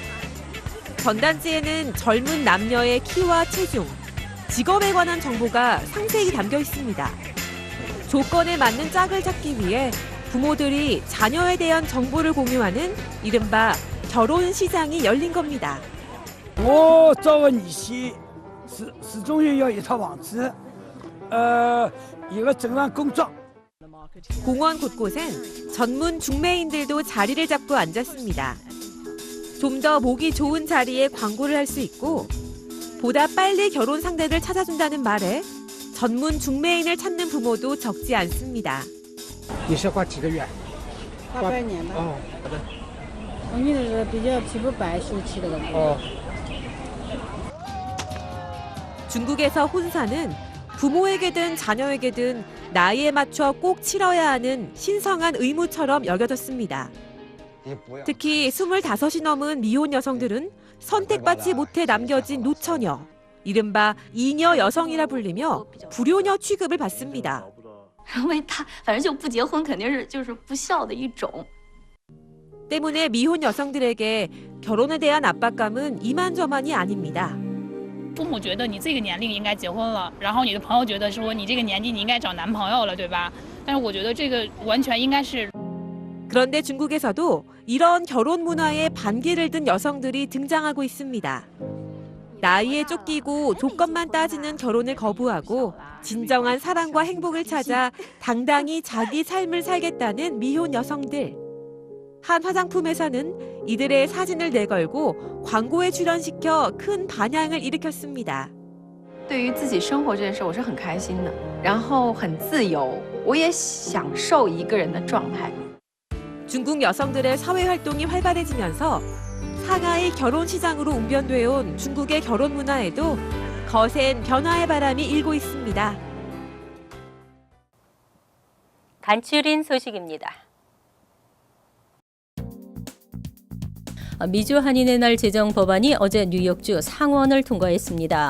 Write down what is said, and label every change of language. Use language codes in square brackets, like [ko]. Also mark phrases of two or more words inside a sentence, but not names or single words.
[ko] 전단지에는 젊은 남녀의 키와 체중, 직업에 관한 정보가 상세히 담겨 있습니다. 조건에 맞는 짝을 찾기 위해 부모들이 자녀에 대한 정보를 공유하는 이른바 결혼 시장이 열린 겁니다. [zh] 我找个女婿始终要一套房子，一个正当工作。 [ko] 공원 곳곳엔 전문 중매인들도 자리를 잡고 앉았습니다. 좀 더 보기 좋은 자리에 광고를 할 수 있고 보다 빨리 결혼 상대를 찾아준다는 말에 전문 중매인을 찾는 부모도 적지 않습니다. [zh] 你是花几个月？ 800年吧。哦，我女的是比较皮肤白，秀气的。哦。 [ko] 중국에서 혼사는 부모에게든 자녀에게든 나이에 맞춰 꼭 치러야 하는 신성한 의무처럼 여겨졌습니다. 특히 25이 넘은 미혼 여성들은 선택받지 못해 남겨진 노처녀, 이른바 이녀 여성이라 불리며 불효녀 취급을 받습니다. [zh] 因为他反正就不结婚肯定是就是不孝的一种。 [ko] 때문에 미혼 여성들에게 결혼에 대한 압박감은 이만저만이 아닙니다. [zh] 父母觉得你这个年龄应该结婚了，然后你的朋友觉得说你这个年纪你应该找男朋友了，对吧？但是我觉得这个完全应该是。 [ko] 그런데 중국에서도 이런 결혼 문화에 반기를 든 여성들이 등장하고 있습니다. 나이에 쫓기고 조건만 따지는 결혼을 거부하고 진정한 사랑과 행복을 찾아 당당히 자기 삶을 살겠다는 미혼 여성들. 한 화장품회사는 이들의 사진을 내걸고 광고에 출연시켜 큰 반향을 일으켰습니다. [zh] 对于自己生活这件事，我是很开心的，然后很自由，我也享受一个人的状态。 [ko] 중국 여성들의 사회 활동이 활발해지면서 상하이 결혼 시장으로 웅변돼 온 중국의 결혼 문화에도 거센 변화의 바람이 일고 있습니다. 간추린 소식입니다. 미주 한인의 날 제정 법안이 어제 뉴욕주 상원을 통과했습니다.